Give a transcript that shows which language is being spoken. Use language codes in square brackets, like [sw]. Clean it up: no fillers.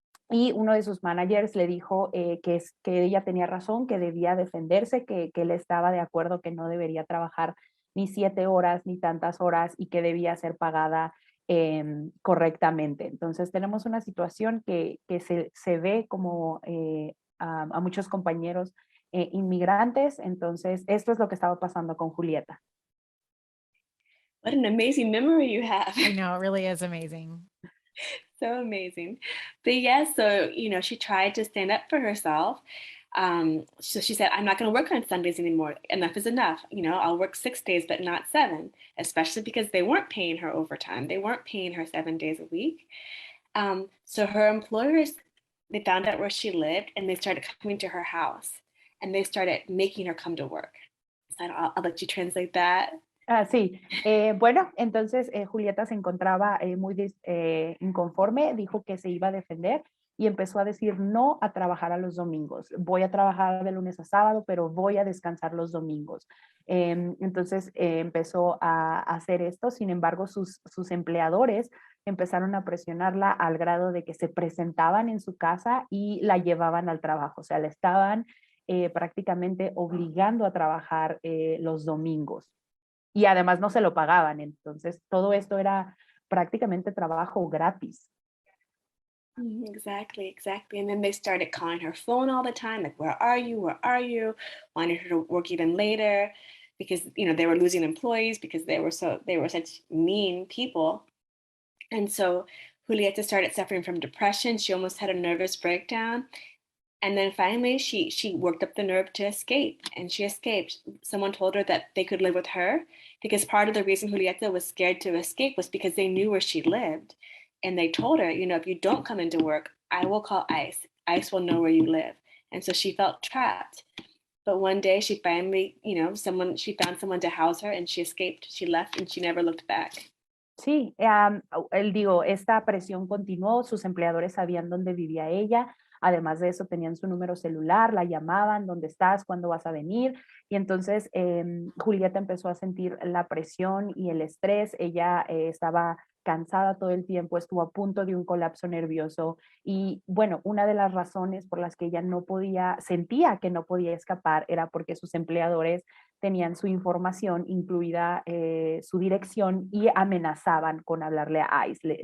[es] Y uno de sus managers le dijo que ella tenía razón, que debía defenderse, que él estaba de acuerdo, que no debería trabajar ni 7 horas ni tantas horas y que debía ser pagada correctamente. Entonces tenemos una situación que se ve como a muchos compañeros inmigrantes. Entonces esto es lo que estaba pasando con Julieta. [en] What an amazing memory you have. I know, it really is amazing. So amazing. But yeah, so, she tried to stand up for herself. So she said, I'm not going to work on Sundays anymore. Enough is enough. I'll work 6 days, but not 7, especially because they weren't paying her overtime. They weren't paying her 7 days a week. So her employers, they found out where she lived and they started coming to her house and they started making her come to work. So I'll let you translate that. [es] Sí, bueno, entonces Julieta se encontraba muy inconforme, dijo que se iba a defender y empezó a decir no a trabajar a los domingos. Voy a trabajar de lunes a sábado, pero voy a descansar los domingos. Entonces empezó a hacer esto. Sin embargo, sus empleadores empezaron a presionarla al grado de que se presentaban en su casa y la llevaban al trabajo. O sea, la estaban prácticamente obligando a trabajar los domingos. Y además no se lo pagaban. Entonces, todo esto era prácticamente trabajo gratis. [en] Exactly. And then they started calling her phone all the time, like, where are you? Where are you? Wanted her to work even later because, they were losing employees because they were such mean people. And so Julieta started suffering from depression. She almost had a nervous breakdown. And then finally, she worked up the nerve to escape, and she escaped. Someone told her that they could live with her because part of the reason Julieta was scared to escape was because they knew where she lived. And they told her, if you don't come into work, I will call ICE. ICE will know where you live. And so she felt trapped. But one day she finally, she found someone to house her and she escaped. She left and she never looked back. [es] Sí, esta presión continuó, sus empleadores sabían dónde vivía ella, además de eso tenían su número celular, la llamaban, ¿dónde estás? ¿Cuándo vas a venir? Y entonces Julieta empezó a sentir la presión y el estrés, ella estaba cansada todo el tiempo, estuvo a punto de un colapso nervioso y bueno, una de las razones por las que ella sentía que no podía escapar era porque sus empleadores tenían su información, incluida su dirección, y amenazaban con hablarle a ICE.